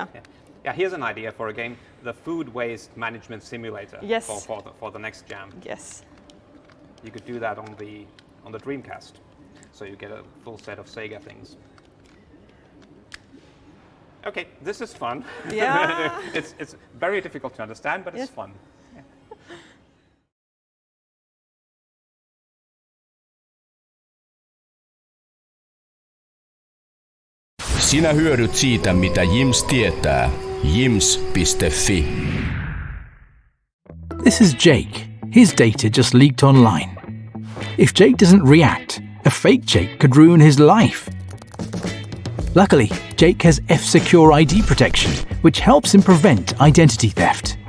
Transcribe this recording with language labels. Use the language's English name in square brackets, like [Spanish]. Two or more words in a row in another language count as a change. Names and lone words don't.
[English] Yeah, here's an idea for a game: the food waste management simulator. Yes. For the next jam. Yes. You could do that on the Dreamcast, so you get a full set of Sega things. Okay, this is fun. Yeah. It's very difficult to understand, but it's Yes. fun. [Finnish] Sinä hyödyt siitä, mitä Jims tietää. Jims.fi. [English] This is Jake. His data just leaked online. If Jake doesn't react, a fake Jake could ruin his life. Luckily, Jake has F-Secure ID protection, which helps him prevent identity theft.